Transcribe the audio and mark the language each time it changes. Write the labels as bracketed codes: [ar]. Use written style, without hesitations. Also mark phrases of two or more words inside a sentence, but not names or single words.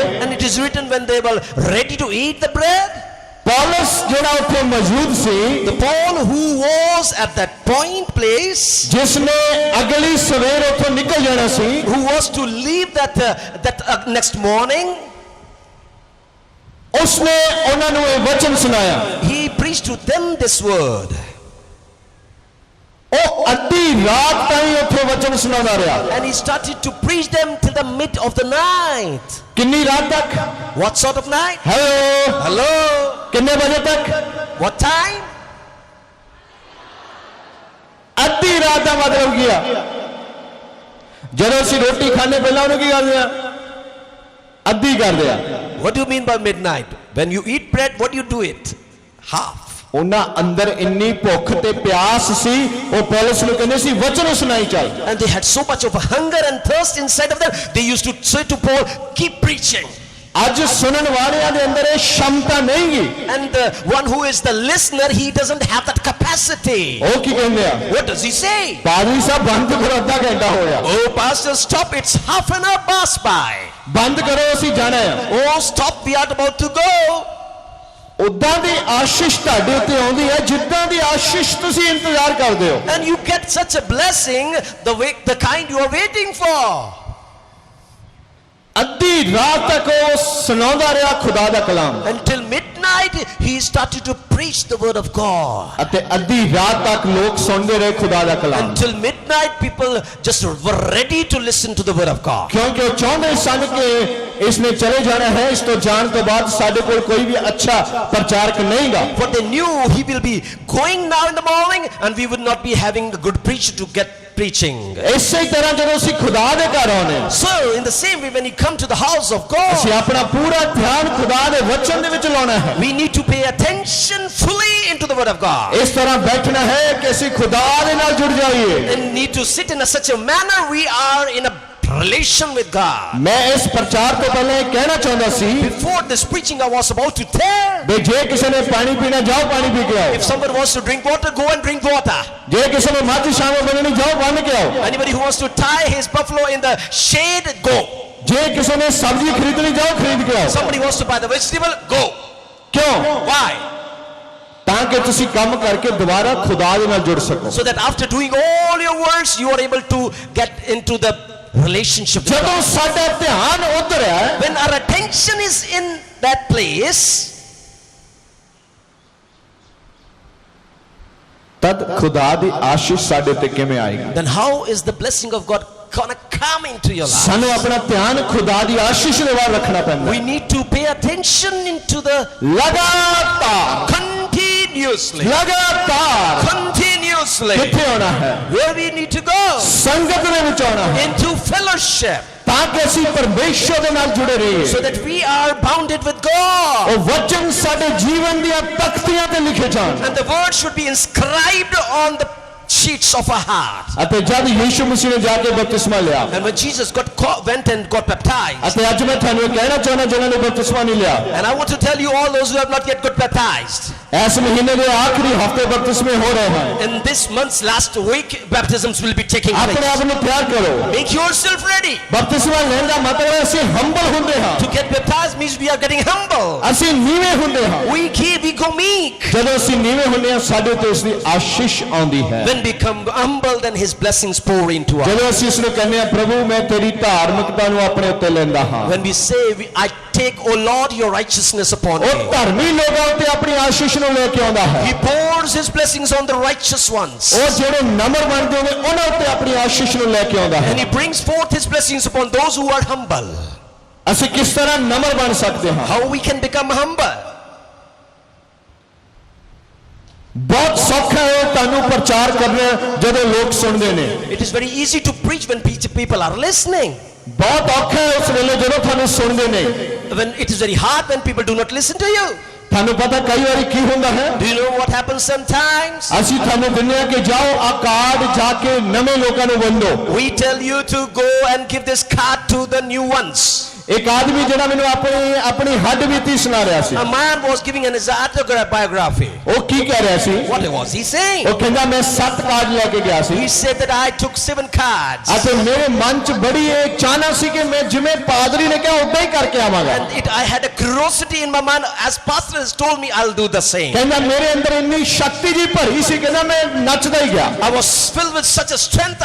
[en] And it is written when they were ready to eat the bread, [pa] ਪੌਲਸ ਜਿਹੜਾ ਉੱਥੇ ਮੌਜੂਦ ਸੀ [en] the Paul who was at that point place, [pa] ਜਿਸ ਨੇ ਅਗਲੀ ਸਵੇਰ ਉੱਥੋਂ ਨਿਕਲ ਜਾਣਾ ਸੀ [en] who was to leave that next morning, [pa] ਉਸਨੇ ਉਹਨਾਂ ਨੂੰ ਇਹ ਵਚਨ ਸੁਣਾਇਆ [en] he preached to them this word. [pa] ਉਹ ਅੱਧੀ ਰਾਤ ਤਾਈਂ ਉੱਥੇ ਵਚਨ ਸੁਣਾਉਂਦਾ ਰਿਹਾ [en] And he started to preach them till the mid of the night. [pa] ਕਿੰਨੀ ਰਾਤ ਤੱਕ [en] What sort of night? [pa] ਹੈਲੋ [en] Hello? [pa] ਕਿੰਨੇ ਵਜੇ ਤੱਕ [en] What time? [pa] ਅੱਧੀ ਰਾਤ ਦਾ ਮਤਲਬ ਕੀ ਆ ਜਦੋਂ ਅਸੀਂ ਰੋਟੀ ਖਾਣੇ ਪਹਿਲਾਂ ਉਹਨੂੰ ਕੀ ਕਰਦੇ ਆ ਅੱਧੀ ਕਰਦੇ ਆ [en] What do you mean by midnight? When you eat bread, what do you do it? Half. [pa] ਉਹਨਾਂ ਅੰਦਰ ਇੰਨੀ ਭੁੱਖ ਤੇ ਪਿਆਸ ਸੀ ਉਹ ਪੌਲਸ ਨੂੰ ਕਹਿੰਦੇ ਸੀ ਵਚਨ ਸੁਣਾਈ ਚੱਲ [en] And they had so much of hunger and thirst inside of them, they used to say to Paul, keep preaching. [pa] ਅੱਜ ਸੁਣਨ ਵਾਲਿਆਂ ਦੇ ਅੰਦਰ ਇਹ ਸ਼ਮਤਾ ਨਹੀਂਗੀ [en] And the one who is the listener, he doesn't have that capacity. [pa] ਉਹ ਕੀ ਕਹਿੰਦੇ ਆ [en] What does he say? [pa] ਪਾਦਰੀ ਸਾਹਿਬ ਬੰਦ ਕਰੋ ਅੱਧਾ ਘੰਟਾ ਹੋ ਗਿਆ [en] Oh, pastor, stop, it's half an hour passed by. [pa] ਬੰਦ ਕਰੋ ਅਸੀਂ ਜਾਣਾ ਆ [en] Oh, stop, we are about to go. [pa] ਉਦਾਂ ਦੀ ਆਸ਼ੀਸ਼ ਤੁਹਾਡੇ ਉੱਤੇ ਆਉਂਦੀ ਹੈ ਜਿੱਦਾਂ ਦੀ ਆਸ਼ੀਸ਼ ਤੁਸੀਂ ਇੰਤਜ਼ਾਰ ਕਰਦੇ ਹੋ [en] And you get such a blessing, the kind you are waiting for. [pa] ਅੱਧੀ ਰਾਤ ਤੱਕ ਉਹ ਸੁਣਾਉਂਦਾ ਰਿਹਾ ਖੁਦਾ ਦਾ ਕਲਾਮ [en] Until midnight, he started to preach the word of God. [pa] ਅਤੇ ਅੱਧੀ ਰਾਤ ਤੱਕ ਲੋਕ ਸੁਣਦੇ ਰਹੇ ਖੁਦਾ ਦਾ ਕਲਾਮ [en] Until midnight, people just were ready to listen to the word of God. [pa] ਕਿਉਂਕਿ ਉਹ ਚਾਹੁੰਦੇ ਸਨ ਕਿ ਇਸ ਨੇ ਚਲੇ ਜਾਣਾ ਹੈ ਇਸ ਤੋਂ ਜਾਣ ਤੋਂ ਬਾਅਦ ਸਾਡੇ ਕੋਲ ਕੋਈ ਵੀ ਅੱਛਾ ਪ੍ਰਚਾਰਕ ਨਹੀਂਗਾ [en] For they knew he will be going now in the morning, and we would not be having a good preacher to get preaching. [pa] ਇਸੇ ਤਰ੍ਹਾਂ ਜਦੋਂ ਅਸੀਂ ਖੁਦਾ ਦੇ ਘਰ ਆਉਂਦੇ ਹਾਂ [en] So, in the same way, when you come to the house of God, [pa] ਅਸੀਂ ਆਪਣਾ ਪੂਰਾ ਧਿਆਨ ਖੁਦਾ ਦੇ ਵਚਨ ਦੇ ਵਿੱਚ ਲਾਉਣਾ ਹੈ [en] we need to pay attention fully into the word of God. [pa] ਇਸ ਤਰ੍ਹਾਂ ਬੈਠਣਾ ਹੈ ਕਿ ਅਸੀਂ ਖੁਦਾ ਦੇ ਨਾਲ ਜੁੜ ਜਾਈਏ [en] And need to sit in such a manner we are in a relation with God. [pa] ਮੈਂ ਇਸ ਪ੍ਰਚਾਰ ਤੋਂ ਪਹਿਲਾਂ ਇਹ ਕਹਿਣਾ ਚਾਹੁੰਦਾ ਸੀ [en] Before this preaching, I was about to tell, [pa] ਵੀ ਜੇ ਕਿਸੇ ਨੇ ਪਾਣੀ ਪੀਣਾ ਜਾਓ ਪਾਣੀ ਪੀ ਕੇ ਆਓ [en] if someone wants to drink water, go and drink water. [pa] ਜੇ ਕਿਸੇ ਨੇ ਮੱਝ ਸ਼ਾਮੋਂ ਬੰਨਣੀ ਜਾਓ ਬੰਨ ਕੇ ਆਓ [en] Anybody who wants to tie his buffalo in the shade, go. [pa] ਜੇ ਕਿਸੇ ਨੇ ਸਬਜ਼ੀ ਖਰੀਦਣੀ ਜਾਓ ਖਰੀਦ ਕੇ ਆਓ [en] Somebody wants to buy the vegetable, go. [pa] ਕਿਉਂ [en] Why? [pa] ਤਾਂ ਕਿ ਤੁਸੀਂ ਕੰਮ ਕਰਕੇ ਦੁਬਾਰਾ ਖੁਦਾ ਦੇ ਨਾਲ ਜੁੜ ਸਕੋ [en] So that after doing all your works, you are able to get into the relationship with [pa] ਜਦੋਂ [en] God. [pa] ਸਾਡਾ ਧਿਆਨ ਉਧਰ ਹੈ [en] When our attention is in that place, [pa] ਤਦ ਖੁਦਾ ਦੀ ਆਸ਼ੀਸ਼ ਸਾਡੇ ਤੇ ਕਿਵੇਂ ਆਏਗੀ [en] then how is the blessing of God gonna come into your life? [pa] ਸਾਨੂੰ ਆਪਣਾ ਧਿਆਨ ਖੁਦਾ ਦੀ ਆਸ਼ੀਸ਼ ਦੇ ਵੱਲ ਰੱਖਣਾ ਪੈਂਦਾ [en] We need to pay attention into the [pa] ਲਗਾਤਾਰ [en] continuously. Continuously. [pa] ਕਿੱਥੇ ਆਉਣਾ ਹੈ [en] Where we need to go? [pa] ਸੰਗਤ ਦੇ ਵਿੱਚ ਆਉਣਾ ਹੈ [en] Into fellowship. [pa] ਤਾਂ ਕਿ ਅਸੀਂ ਪਰਮੇਸ਼ਰ ਦੇ ਨਾਲ ਜੁੜੇ ਰਹੀਏ [en] So that we are bounded with God. [pa] ਉਹ ਵਚਨ ਸਾਡੇ ਜੀਵਨ ਦੀਆਂ ਤਖਤੀਆਂ ਤੇ ਲਿਖੇ ਜਾਣ [en] And the word should be inscribed on the sheets of our heart. [pa] ਅਤੇ ਜਦ ਯੀਸ਼ੂ ਮਸੀਹ ਨੇ ਜਾ ਕੇ ਬਪਤਿਸਮਾ ਲਿਆ [en] And when Jesus went and got baptized, [pa] ਅਤੇ ਅੱਜ ਮੈਂ ਤੁਹਾਨੂੰ ਇਹ ਕਹਿਣਾ ਚਾਹੁੰਦਾ ਜਿਨ੍ਹਾਂ ਨੇ ਬਪਤਿਸਮਾ ਨਹੀਂ ਲਿਆ [en] and I want to tell you all those who have not yet got baptized, [pa] ਇਸ ਮਹੀਨੇ ਦੇ ਆਖਰੀ ਹਫਤੇ ਬਪਤਿਸਮੇ ਹੋ ਰਹੇ ਹਨ [en] in this month's last week, baptisms will be taking [pa] ਆਪਣੇ [en] place. [pa] ਆਪ ਨੂੰ ਤਿਆਰ ਕਰੋ [en] Make yourself ready. [pa] ਬਪਤਿਸਮਾ ਲੈਣ ਦਾ ਮਤਲਬ ਹੈ ਅਸੀਂ ਹੰਬਲ ਹੁੰਦੇ ਹਾਂ [en] To get baptized means we are getting humble. [pa] ਅਸੀਂ ਨੀਵੇਂ ਹੁੰਦੇ ਹਾਂ [en] We go meek. [pa] ਜਦੋਂ ਅਸੀਂ ਨੀਵੇਂ ਹੁੰਦੇ ਹਾਂ ਸਾਡੇ ਤੇ ਉਸ ਦੀ ਆਸ਼ੀਸ਼ ਆਉਂਦੀ ਹੈ [en] When we become humble, then His blessings pour into us. [pa] ਜਦੋਂ ਅਸੀਂ ਇਸ ਨੂੰ ਕਹਿੰਦੇ ਹਾਂ ਪ੍ਰਭੂ ਮੈਂ ਤੇਰੀ ਧਾਰਮਿਕਤਾ ਨੂੰ ਆਪਣੇ ਉੱਤੇ ਲੈਂਦਾ ਹਾਂ [en] When we say, I take, O Lord, your righteousness upon [pa] ਉਹ [en] me. [pa] ਧਰਮੀ ਲੋਕਾਂ ਉੱਤੇ ਆਪਣੀ ਆਸ਼ੀਸ਼ ਨੂੰ ਲੈ ਕੇ ਆਉਂਦਾ ਹੈ [en] He pours His blessings on the righteous ones. [pa] ਉਹ ਜਿਹੜੇ ਨਮਰ ਬਣਦੇ ਨੇ ਉਹਨਾਂ ਉੱਤੇ ਆਪਣੀ ਆਸ਼ੀਸ਼ ਨੂੰ ਲੈ ਕੇ ਆਉਂਦਾ ਹੈ [en] And He brings forth His blessings upon those who are humble. [pa] ਅਸੀਂ ਕਿਸ ਤਰ੍ਹਾਂ ਨਮਰ ਬਣ ਸਕਦੇ ਹਾਂ [en] How we can become humble? [pa] ਬਹੁਤ ਸੌਖਾ ਹੈ ਤੁਹਾਨੂੰ ਪ੍ਰਚਾਰ ਕਰਨਾ ਜਦੋਂ ਲੋਕ ਸੁਣਦੇ ਨੇ [en] It is very easy to preach when people are listening. [pa] ਬਹੁਤ ਔਖਾ ਹੈ ਉਸ ਵੇਲੇ ਜਦੋਂ ਤੁਹਾਨੂੰ ਸੁਣਦੇ ਨੇ [en] When it is very hard when people do not listen to you. [pa] ਤੁਹਾਨੂੰ ਪਤਾ ਕਈ ਵਾਰੀ ਕੀ ਹੁੰਦਾ ਹੈ [en] Do you know what happens sometimes? [pa] ਅਸੀਂ ਤੁਹਾਨੂੰ ਦਿੰਦੇ ਹਾਂ ਕਿ ਜਾਓ ਆ ਕਾਰਡ ਜਾ ਕੇ ਨਵੇਂ ਲੋਕਾਂ ਨੂੰ ਵੰਡੋ [en] We tell you to go and give this card to the new ones. [pa] ਇੱਕ ਆਦਮੀ ਜਿਹੜਾ ਮੈਨੂੰ ਆਪਣੀ ਹੱਡ ਬੀਤੀ ਸੁਣਾ ਰਿਹਾ ਸੀ [en] A man was giving an autobiography. [pa] ਉਹ ਕੀ ਕਹਿ ਰਿਹਾ ਸੀ [en] What was he saying? [pa] ਉਹ ਕਹਿੰਦਾ ਮੈਂ 7 ਕਾਰਡ ਲੈ ਕੇ ਗਿਆ ਸੀ [en] He said that I took 7 cards. [pa] ਅਤੇ ਮੇਰੇ ਮਨ 'ਚ ਬੜੀ ਇਹ ਚਾਹਨਾ ਸੀ ਕਿ ਮੈਂ ਜਿਵੇਂ ਪਾਦਰੀ ਨੇ ਕਿਹਾ ਉਦਾਂ ਹੀ ਕਰਕੇ ਆਵਾਂਗਾ [en] And I had a curiosity in my mind. As pastor has told me, I'll do the same. [pa] ਕਹਿੰਦਾ ਮੇਰੇ ਅੰਦਰ ਇੰਨੀ ਸ਼ਕਤੀ ਜੀ ਭਰੀ ਸੀ ਕਹਿੰਦਾ ਮੈਂ ਨੱਚਦਾ ਹੀ ਗਿਆ [en] I was filled with such a strength.